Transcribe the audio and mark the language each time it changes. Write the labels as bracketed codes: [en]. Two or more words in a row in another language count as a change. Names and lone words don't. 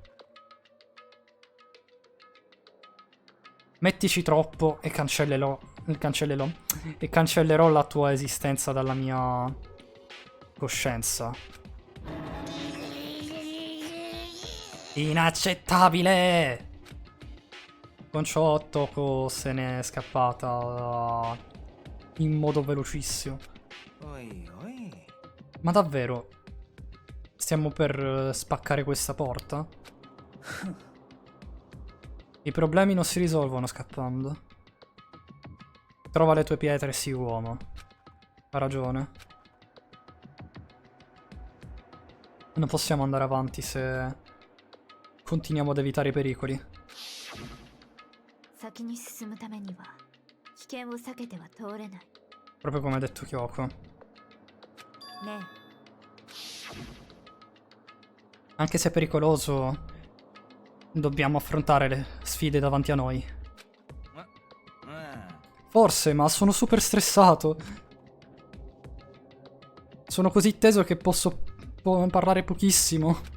[it] Mettici troppo e cancellerò la tua esistenza dalla mia coscienza. Inaccettabile! Con ciò Toko se n'è scappata in modo velocissimo. [ja] おいおい。 [it] Ma davvero? Stiamo per spaccare questa porta? I problemi non si risolvono scappando. Trova le tue pietre, sì, uomo. Ha ragione. Non possiamo andare avanti se continuiamo ad evitare i pericoli. [ja] 先に進むためには危険を避けては通れない。 [it] Proprio come ha detto Kyoko. [ja] ね [it] Anche se è pericoloso, dobbiamo affrontare le sfide davanti a noi. [ja] うん。 [it] Forse, ma sono super stressato. Sono così teso che posso parlare pochissimo.